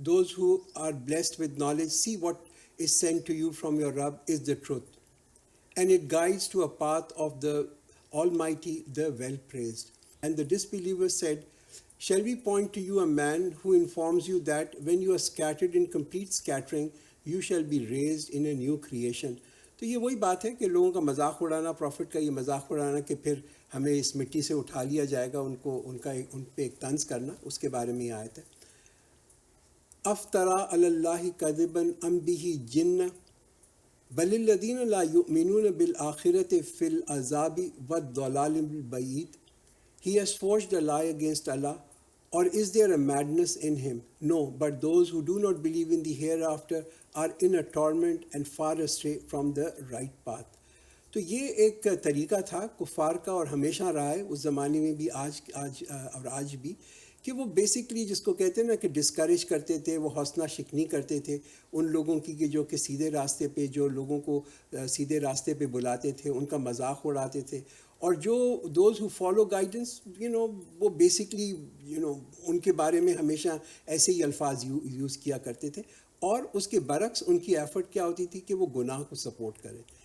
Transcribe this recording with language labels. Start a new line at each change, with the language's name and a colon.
English: Those who are blessed with knowledge see what is sent to you from your Rabb is the truth, and it guides to a path of the Almighty, the well-praised. And the disbelievers said, shall we point to you a man who informs you that when you are scattered in complete scattering, you shall be raised in a new creation.
Urdu: تو یہ وہی بات ہے کہ لوگوں کا مذاق اڑانا، profit کا یہ مذاق اڑانا کہ پھر ہمیں اس مٹی سے اٹھا لیا جائے گا، ان پہ ایک طنز کرنا، اس کے بارے میں یہ آیت ہے۔
Arabic: افترا علی اللہ کذبا ام بہ جنہ بل الذین لا یؤمنون بالآخرۃ فی العذاب والضلال البعید.
English: He has forged a lie against Allah, or is there a madness in him? No, but those who do not believe in the hereafter are in a torment and far astray from the right path.
Urdu: تو یہ ایک طریقہ تھا کفار کا، اور ہمیشہ رہا ہے اس زمانے میں بھی، آج بھی، کہ وہ بیسکلی جس کو کہتے ہیں نا کہ ڈسکریج کرتے تھے، وہ حوصلہ شکنی کرتے تھے ان لوگوں کی کہ جو کہ سیدھے راستے پہ، جو لوگوں کو سیدھے راستے پہ بلاتے تھے، ان کا مذاق اڑاتے تھے، اور جو
English: those who follow guidance
Urdu: وہ بیسکلی ان کے بارے میں ہمیشہ ایسے ہی الفاظ یوز کیا کرتے تھے، اور اس کے برعکس ان کی ایفرٹ کیا ہوتی تھی کہ وہ گناہ کو سپورٹ کریں۔